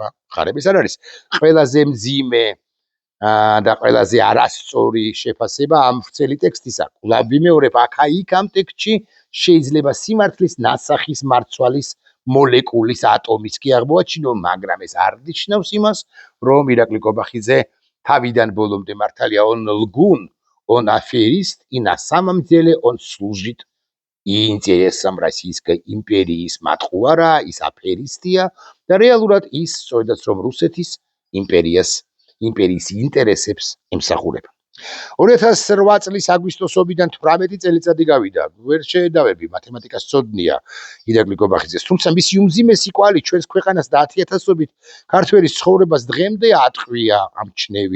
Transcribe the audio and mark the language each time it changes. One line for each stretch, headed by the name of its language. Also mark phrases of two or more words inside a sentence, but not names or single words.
Georgian: ხარებ ეს არ არის ყველაზე მძიმე და ყველაზე არასწორი შეფასება ამ ვრცელი ტექსტისა. კვლავ ვიმეორებ, აქა-იქ ამ ტექსტში შეიძლება სიმართლის ნასახის მარცვალის მოლეკულის ატომის კი აღმოაჩინო, მაგრამ ეს არ ნიშნავს იმას, რომ ირაკლი კობახიძე თავიდან ბოლომდე მართალია
Russian: он лгун, он аферист и на самом деле он служит интересам Российской империи.
Georgian: Матхуара, ის აფერისტია და რეალურად ის სწორედაც რომ რუსეთის იმპერიის ინტერესებს ემსახურება. 2008 წლის აგვისტოს ომიდან 18 წელიწადი გავიდა. ვერ შეედავები, მათემატიკას ცოდნია ირაკლი კობახიძეს, თუმცა მისი უმძიმესი კვალი ჩვენს ქვეყანას და 10,000-ობით ქართველის ცხოვრებას დღემდე ატყვია, ამჩნევია.